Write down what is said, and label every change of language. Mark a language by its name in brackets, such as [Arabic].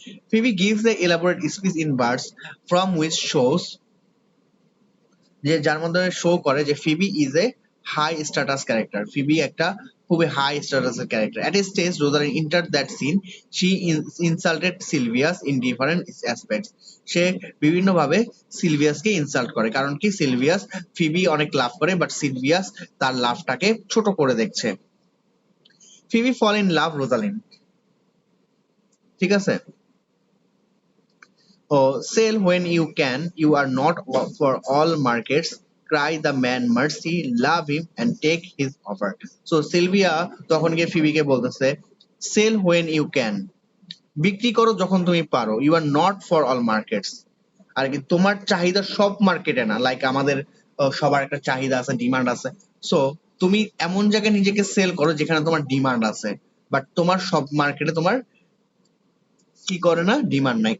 [English] Phoebe gives the elaborate speech in Birds from which shows, [Bangla] যে যার মধ্যে show করে যে [English] Phoebe is a high status character, [Bangla] Phoebe একটা খুবই হাই স্ট্যাটাসের character. [English] At a stage, Rosalind entered that scene. She insulted Sylvius in different aspects. [Bangla] সে বিভিন্নভাবে সিলভিয়াসকে insult করে, কারণ কি সিলভিয়াস ফিবি অনেক লাভ করে, বাট সিলভিয়াস তার লাভটাকে ছোট করে দেখছে। [English] Phoebe fall in love Rosalind, [Bangla] ঠিক আছে। [English] Sell when you can, you are not for all markets. Cry the man mercy, love him and take his offer. [Bangla] So Sylvia তখন গিয়ে ফিবিকে বলতেছে, [English] sell when you can, [Bangla] বিক্রি করো যখন তুমি পারো, [English] you are not for all markets, [Bangla] আর কি তোমার চাহিদা সব মার্কেটে না, লাইক আমাদের সবার একটা চাহিদা আছে, ডিমান্ড আছে। সো তুমি এমন জায়গায় নিজেকে সেল করো যেখানে তোমার ডিমান্ড আছে, বাট তোমার সব মার্কেটে তোমার কি করে না, ডিমান্ড নাই।